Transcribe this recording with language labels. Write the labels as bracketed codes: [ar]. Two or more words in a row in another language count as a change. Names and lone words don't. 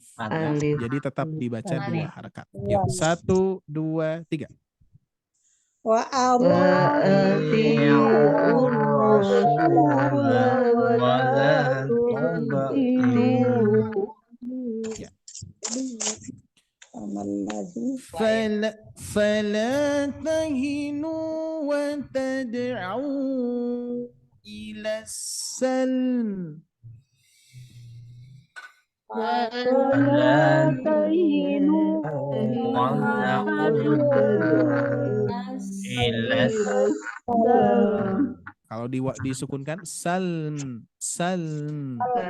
[id] Ya. Jadi tetap dibaca 2 harokat. Yuk, 1 2 3. [ar] وأطيعوا [id] Ya. [ar] Fala فلا تهنوا وتدعوا إلى السلم [id] Kalau disukunkan salm salm.